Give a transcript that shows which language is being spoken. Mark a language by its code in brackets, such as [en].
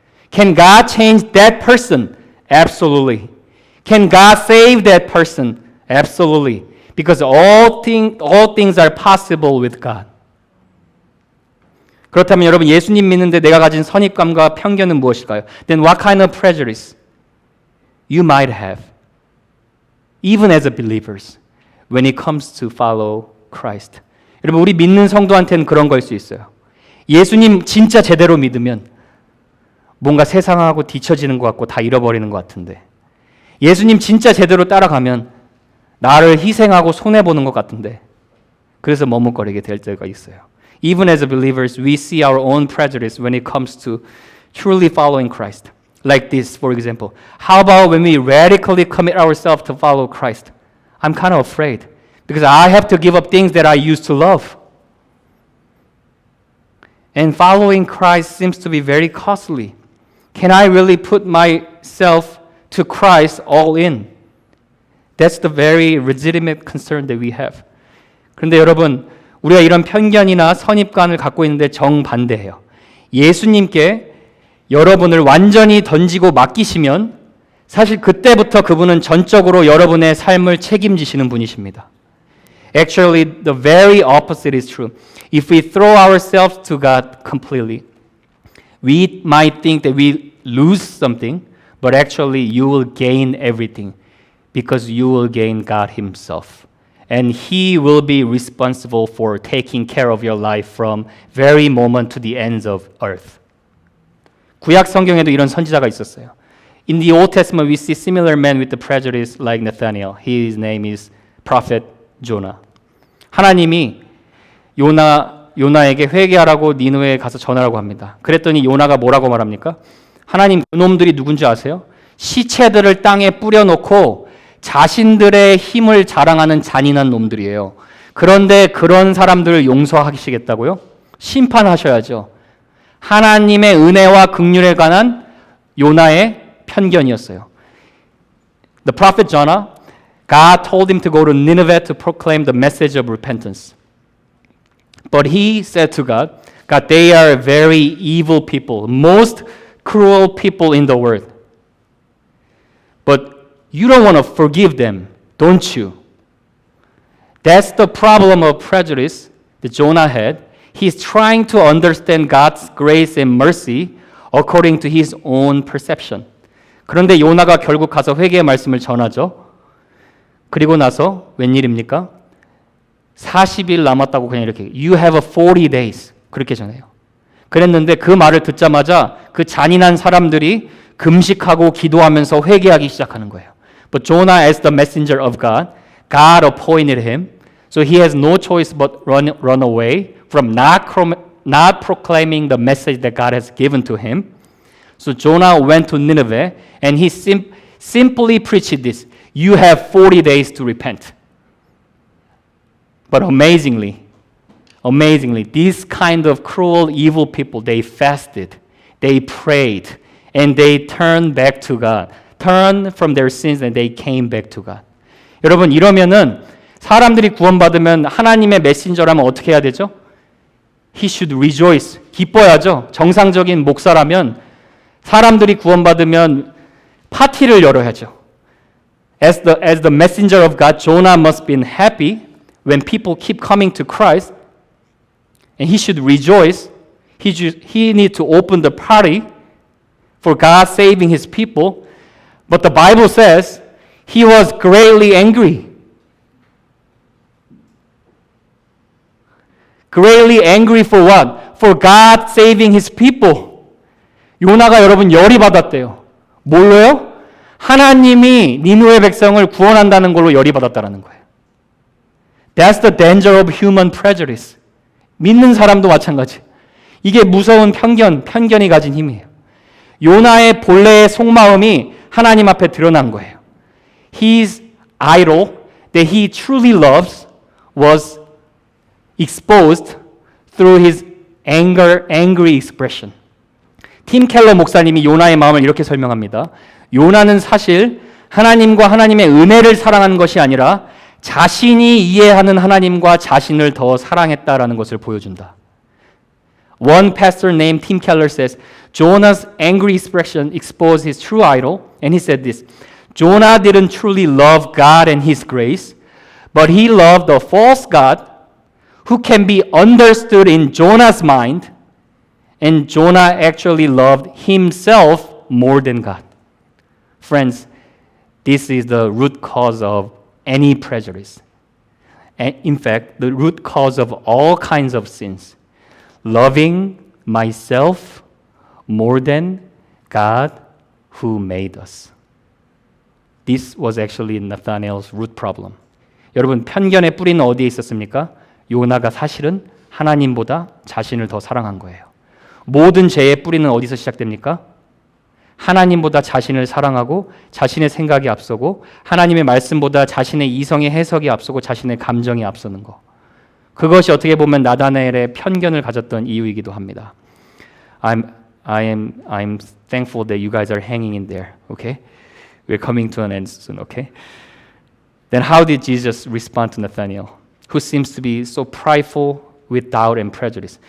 [en] Can God change that person? Absolutely. Can God save that person? Absolutely. Because all things are possible with God. [ko] 그렇다면 여러분, 예수님 믿는데 내가 가진 선입감과 편견은 무엇일까요? [en] Then what kind of prejudice you might have, even as a believers, when it comes to follow Christ. [ko] 여러분, 우리 믿는 성도한테는 그런 거일 수 있어요. 예수님 진짜 제대로 믿으면 뭔가 세상하고 뒤처지는 것 같고 다 잃어버리는 것 같은데, 예수님 진짜 제대로 따라가면 나를 희생하고 손해보는 것 같은데, 그래서 머뭇거리게 될 때가 있어요. [en] Even as believers, we see our own prejudice when it comes to truly following Christ. Like this, for example. How about when we radically commit ourselves to follow Christ? I'm kind of afraid because I have to give up things that I used to love. And following Christ seems to be very costly. Can I really put myself to Christ all in? That's the very legitimate concern that we have. [ko] 그런데 여러분, 우리가 이런 편견이나 선입관을 갖고 있는데 정반대해요. 예수님께 여러분을 완전히 던지고 맡기시면 사실 그때부터 그분은 전적으로 여러분의 삶을 책임지시는 분이십니다. [en] Actually, the very opposite is true. If we throw ourselves to God completely, we might think that we lose something, but actually you will gain everything because you will gain God Himself. And He will be responsible for taking care of your life from very moment to the ends of earth. [ko] 구약 성경에도 이런 선지자가 있었어요. [en] In the Old Testament, we see similar men with the prejudice like Nathaniel. His name is Prophet Jonah. [ko] 하나님이 요나에게 회개하라고 니느웨에 가서 전하라고 합니다. 그랬더니 요나가 뭐라고 말합니까? 하나님, 그놈들이 누군지 아세요? 시체들을 땅에 뿌려놓고 자신들의 힘을 자랑하는 잔인한 놈들이에요. 그런데 그런 사람들을 용서하시겠다고요? 심판하셔야죠. 하나님의 은혜와 긍휼에 관한 요나의 편견이었어요. [en] The prophet Jonah, God told him to go to Nineveh to proclaim the message of repentance. But he said to God, God, they are very evil people, most cruel people in the world. But you don't want to forgive them, don't you? That's the problem of prejudice that Jonah had. He's trying to understand God's grace and mercy according to his own perception. [ko] 그런데 요나가 결국 가서 회개의 말씀을 전하죠. 그리고 나서 웬일입니까? 40일 남았다고 그냥 이렇게 [en] You have 40 days [ko] 그렇게 전해요. 그랬는데 그 말을 듣자마자 그 잔인한 사람들이 금식하고 기도하면서 회개하기 시작하는 거예요. [en] But Jonah, as the messenger of God, God appointed him. So he has no choice but run away from not proclaiming the message that God has given to him. So Jonah went to Nineveh and he simply preached this. You have 40 days to repent. But amazingly, these kind of cruel, evil people, they fasted, they prayed, and they turned back to God. Turned from their sins and they came back to God. [ko] 여러분, 이러면은 사람들이 구원받으면 하나님의 메신저라면 어떻게 해야 되죠? [en] He should rejoice. [ko] 기뻐야죠. 정상적인 목사라면 사람들이 구원받으면 파티를 열어야죠. [en] As the messenger of God, Jonah must be happy when people keep coming to Christ, and he should rejoice. He need to open the party for God saving his people. But the Bible says he was greatly angry. Greatly angry for what? For God saving his people. [ko] 요나가 여러분 열이 받았대요. 뭘로요? 하나님이 니느웨 백성을 구원한다는 걸로 열이 받았다는 거예요. [en] That's the danger of human prejudice. [ko] 믿는 사람도 마찬가지. 이게 무서운 편견이 가진 힘이에요. 요나의 본래의 속마음이 하나님 앞에 드러난 거예요. [en] His idol that he truly loves was exposed through his angry expression. [ko] 팀 켈러 목사님이 요나의 마음을 이렇게 설명합니다. 요나는 사실 하나님과 하나님의 은혜를 사랑하는 것이 아니라 자신이 이해하는 하나님과 자신을 더 사랑했다라는 것을 보여준다. [en] One pastor named Tim Keller says, Jonah's angry expression exposed his true idol, and he said this, Jonah didn't truly love God and his grace, but he loved a false God who can be understood in Jonah's mind, and Jonah actually loved himself more than God. Friends, this is the root cause of any prejudice. And in fact, the root cause of all kinds of sins. Loving myself more than God who made us. This was actually Nathanael's root problem. [ko] 여러분, 편견의 뿌리는 어디에 있었습니까? 요나가 사실은 하나님보다 자신을 더 사랑한 거예요. 모든 죄의 뿌리는 어디서 시작됩니까? 하나님보다 자신을 사랑하고 자신의 생각이 앞서고 하나님의 말씀보다 자신의 이성의 해석이 앞서고 자신의 감정이 앞서는 거. 그것이 어떻게 보면 나다나엘의 편견을 가졌던 이유이기도 합니다. [en] I'm thankful that you guys are hanging in there. Okay? We're coming to an end soon, okay? Then how did Jesus respond to Nathanael, who seems to be so prideful with doubt and prejudice?